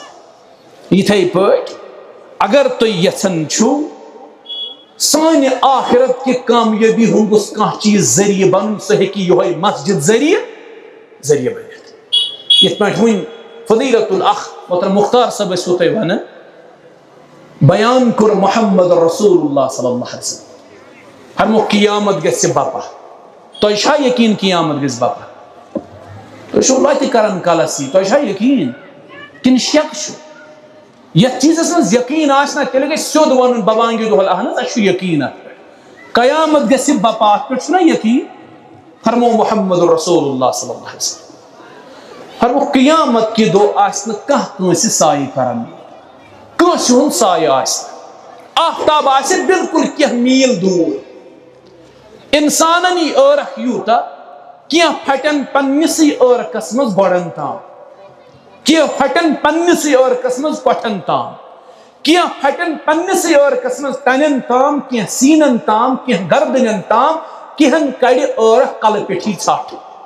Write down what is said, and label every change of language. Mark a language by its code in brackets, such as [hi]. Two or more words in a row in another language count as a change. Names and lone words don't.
[ks] یِتھے پٲٹھۍ اگر تُہۍ یژھان چھِو سانہِ آخرت کہِ کامیٲبی ہُنٛد گوٚژھ کانٛہہ چیٖز ذٔریعہٕ بنُن, سُہ ہیٚکہِ یِہوے مسجد ذٔریعہٕ بٔنِتھ. یِتھ پٲٹھۍ وٕنۍ فضیلت الاخ محترم مختار صٲب ٲسوٕ تۄہہِ وَنان, بیان کوٚر محمد رسول اللہ [ar] صلی اللہ علیہ وسلم. [ks] فرمووُکھ قیامت گژھِ بپا. تۄہہِ چھا یقیٖن قیامت گژھِ بپا؟ تُہۍ چھِو لۄتہِ کران کلس یی, تۄہہِ چھا یقیٖن کِنہٕ شک چھُ؟ یتھ چیٖزس منٛز یقیٖن آسہِ نا تیٚلہِ گژھِ سیوٚد ونُن ببانگہِ دۄہل اہن حظ اَسہِ چھُ یقیٖن اتھ پٮ۪ٹھ. قیامت گژھِ بپا, اتھ پٮ۪ٹھ چھُنہ یقیٖن؟ فرموو محمد رسول اللہ [ar] صلی اللہ علیہ وسلم. [ks] فرمووُکھ قیامت کہِ دۄہ آسہِ نہٕ کانٛہہ کٲنٛسہِ سایہِ کران, کٲنٛسہِ ہُنٛد سایہِ آسہِ نہٕ. آفتاب آسہِ بالکل کینٛہہ میٖل دوٗر. اِنسانن یی ٲرکھ یوٗتاہ, کینٛہہ پھٹن پننسٕے ٲرکس منٛز گۄڈن تام, کینٛہہ پھٹن پننسٕے ٲرکس منٛز کۄٹھن تام, کینٛہہ پھٹن پننسٕے ٲرکس منٛز تنٮ۪ن تام, کینٛہہ سیٖنن تام, کینٛہہ گردنٮ۪ن تام, کینٛہن کڑِ ٲرکھ کلہٕ پٮ۪ٹھی ژھٹھ.